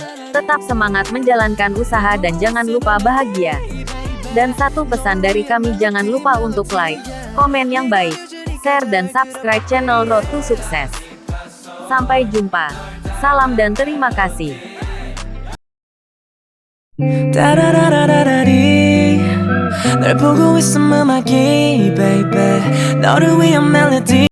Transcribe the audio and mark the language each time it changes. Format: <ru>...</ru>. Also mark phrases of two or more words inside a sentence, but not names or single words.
<id>Tetap semangat menjalankan usaha dan jangan lupa bahagia. Dan satu pesan dari kami, jangan lupa untuk like, komen yang baik, share dan subscribe channel Road to Sukses. Sampai jumpa. Salam dan terima kasih.</id> <ko>널 보고 있음 음악이 baby 너를 위한 멜로디</ko>